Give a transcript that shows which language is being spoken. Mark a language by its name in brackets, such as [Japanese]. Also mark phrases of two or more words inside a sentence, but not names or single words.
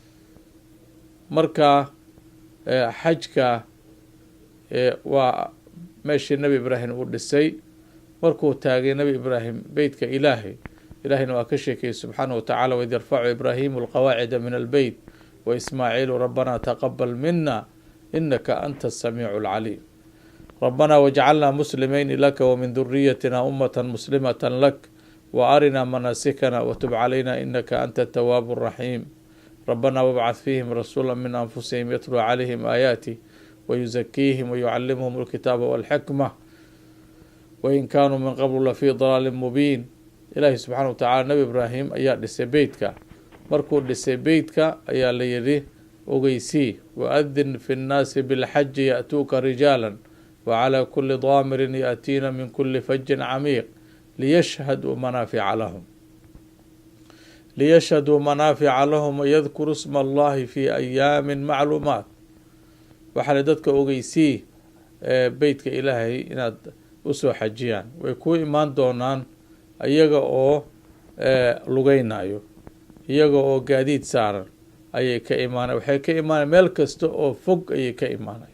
[Somali] marka xajka waa meeshii nebi ibraahim uu dhisay markuu taagay nebi ibraahim beytka ilaahay. ilaahayna waa ka sheekayey [Arabic] سبحانه وتعالى وإذ يرفع إبراهيم القواعد من البيت وإسماعيل ربنا تقبل منا إنك أنت السميع العليم. ربنا واجعلنا مسلمين لك ومن ذريتنا أمة مسلمة لك وأرنا مناسكنا وتب علينا إنك أنت التواب الرحيم ربنا وابعث فيهم رسولا من أنفسهم يتلو عليهم آياتي ويزكيهم ويعلمهم الكتاب والحكمة وإن كانوا من قبل لفي ضلال مبين. إلهي سبحانه وتعالى نبي إبراهيم [Somali] ayaa dhisay beytka, markuu dhisay beytka ayaa la yidhi ogeysii [Arabic] وأذن في الناس بالحج يأتوك رجالا وعلى كل ضامر يأتين من كل فج عميق ليشهدوا منافع لهم ويذكروا اسم الله في أيام معلومات. [Somali] waxaa la dadka ogeysii beytka ilaahay inaad usoo xajiyaan, way ku imaan doonaan iyaga oo lugeynayo, iyaga oo gaadiid saaran ayay ka imaanay, waxay ka imaanay meel kasta oo fog ayay ka imaanay.